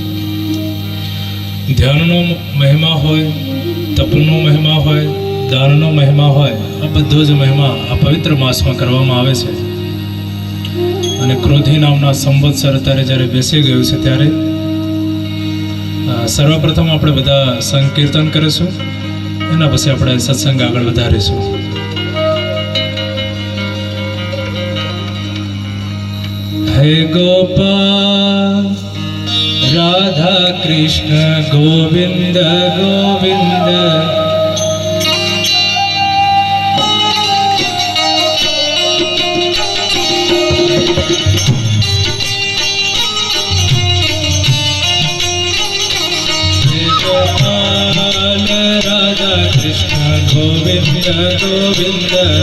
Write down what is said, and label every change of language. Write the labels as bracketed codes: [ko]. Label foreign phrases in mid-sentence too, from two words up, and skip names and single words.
[gu] ધ્યાનનો મહિમા હોય, તપનો મહિમા હોય, દાનનો મહિમા હોય, આ બધો જ મહિમા આ પવિત્ર માસમાં કરવામાં આવે છે। અને ક્રોધી નામના સંવત્સર અત્યારે જ્યારે બેસી ગયું છે ત્યારે સર્વપ્રથમ આપણે બધા સંકીર્તન કરીશું, એના પછી આપણે સત્સંગ આગળ વધારીશું। हे गोपाल राधा कृष्ण गोविंद गोविंद, हे गोपाल राधा कृष्ण गोविंद गोविंद,